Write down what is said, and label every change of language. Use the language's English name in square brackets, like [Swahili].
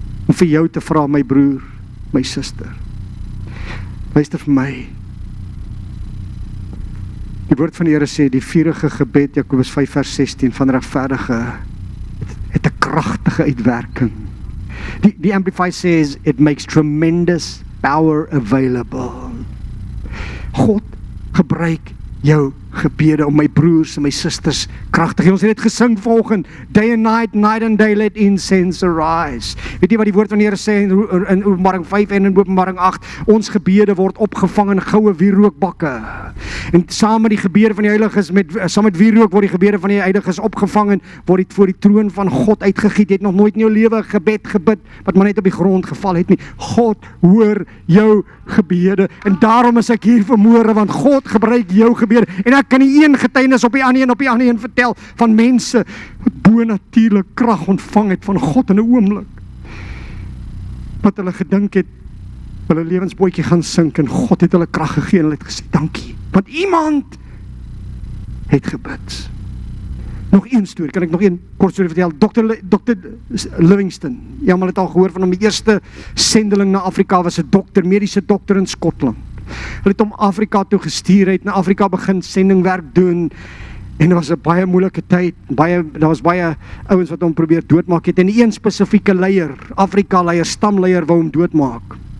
[Afrikaans] Om vir jou te vra, my broer, my suster. Luister vir my. Die woord van die Here sê, die vurige gebed, Jakobus 5 vers 16, van regverdige het 'n kragtige uitwerking. [English] Die Amplify says, it makes tremendous power available. [Afrikaans] God gebruik jou gebede om my broers en my susters kragtig. Ons het dit gesing vanoggend, [English] day and night and day, let incense arise. [Afrikaans] Weet jy wat die woord van die Here sê in Openbaring 5 en in Openbaring 8? Ons gebede word opgevang in goue wierookbakke. En saam met die gebede van die heiliges, saam met wierook word die gebede van die heiliges opgevang en word dit voor die troon van God uitgegiet. Jy het nog nooit in jou lewe gebed gebid wat maar net op die grond geval het nie. God hoor jou gebede en daarom is ek hier vanmôre, want God gebruik jou gebede en ek kan nie een getuienis op die ander en op die ander een vertel van mense wat bonatuurlik krag ontvang het van God in 'n oomblik. Wat hulle gedink het, hulle lewensbootjie gaan sink en God het hulle krag gegee en hulle het gesê dankie, want iemand het gebid. Nog een storie, kan ek nog een kort storie vertel? Dr. Livingstone, jy het al gehoor van hom, die eerste sendeling na Afrika was 'n dokter, mediese dokter in Skotland. Hulle het hom Afrika toe gestuur, het na Afrika begin sendingwerk doen en dit was 'n baie moeilike tyd. Daar was baie ouens wat hom probeer doodmaak het en een spesifieke leier, Afrika leier, stamleier wou hom doodmaak.